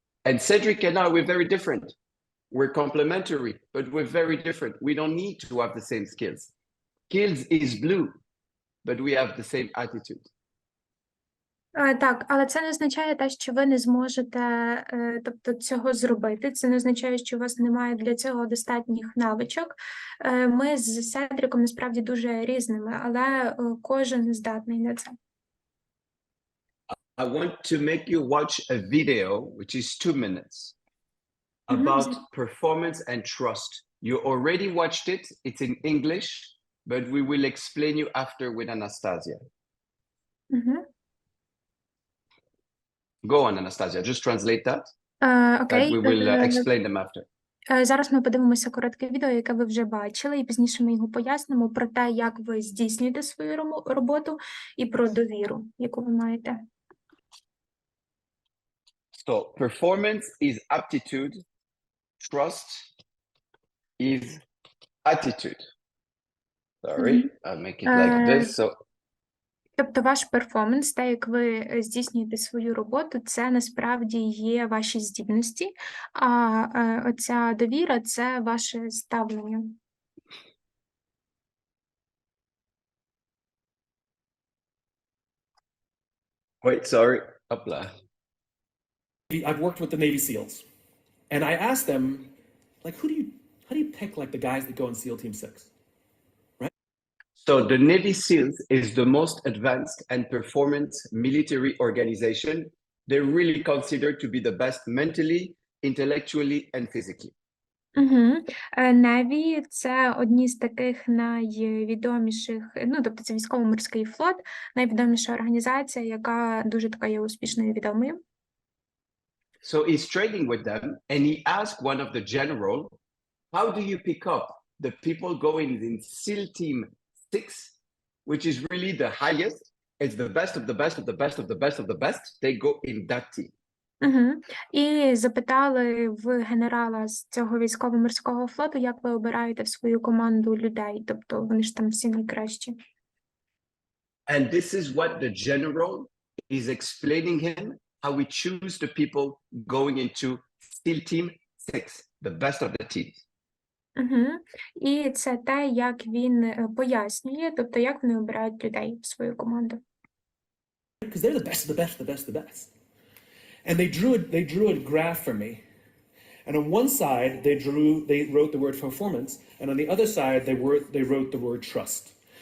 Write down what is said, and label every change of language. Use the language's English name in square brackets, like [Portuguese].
[English] And Cedric and I, we're very different. We're complementary, but we're very different. We don't need to have the same skills. Skills is blue, but we have the same attitude. [Ukrainian] Так, але це не означає те, що ви не зможете цього зробити. Це не означає, що у вас немає для цього достатніх навичок. Ми з Седриком насправді дуже різними, але кожен здатний на це. [English] I want to make you watch a video, which is 2 minutes, about performance and trust. You already watched it. It's in English, but we will explain you after with Anastasia. Go on, Anastasia. Just translate that. Окей. We will explain them after. [Ukrainian] Зараз ми подивимося коротке відео, яке ви вже бачили, і пізніше ми його пояснимо про те, як ви здійснюєте свою роботу, і про довіру, яку ви маєте. [English] So, performance is aptitude. Trust is attitude. Sorry, I'll make it like this. So, [Ukrainian] тобто ваш перформанс, те, як ви здійснюєте свою роботу, це насправді є ваші здібності, а оця довіра – це ваше ставлення. [English] Wait, sorry. Опла. I've worked with the Navy SEALs, and I asked them, like, how do you pick like the guys that go in SEAL Team 6? So the Navy SEALs is the most advanced and performance military organization. They're really considered to be the best mentally, intellectually, and physically. [Ukrainian] Navy – це одні з таких найвідоміших, ну, тобто це військово-морський флот, найвідоміша організація, яка дуже така є успішною і відомою. [English] So he's training with them, and he asked one of the general, how do you pick up the people going in SEAL Team 6, which is really the highest, it's the best of the best of the best of the best of the best, they go in that team. [Ukrainian] І запитали в генерала з цього військово-морського флоту, як ви обираєте в свою команду людей, тобто вони ж там всі найкращі. [English] And this is what the general is explaining him, how we choose the people going into SEAL Team 6, the best of the teams. [Ukrainian] І це те, як він пояснює, тобто як вони обирають людей в свою команду. [English] Because they're the best, the best, the best, the best. And they drew a graph for me. And on one side, they wrote the word performance, and on the other side, they wrote the word trust.